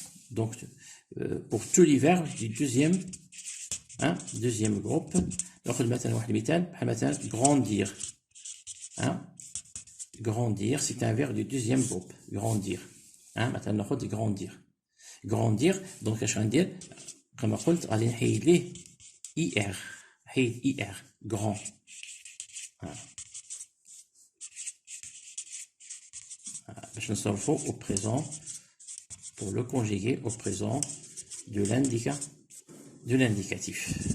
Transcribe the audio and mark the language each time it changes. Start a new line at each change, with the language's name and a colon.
French: Donc pour tous les verbes du deuxième groupe
Arabic: ناخذ مثلا واحد المثال بحال مثلا
French: grandir. Grandir, c'est un verbe du deuxième groupe. Grandir.
Arabic: مثلا ناخذ grandir. Donc اش غندير كما قلت غادي نحيد ليه er grand. باش نصرفو
French: au présent pour le conjuguer au présent de l'indicatif.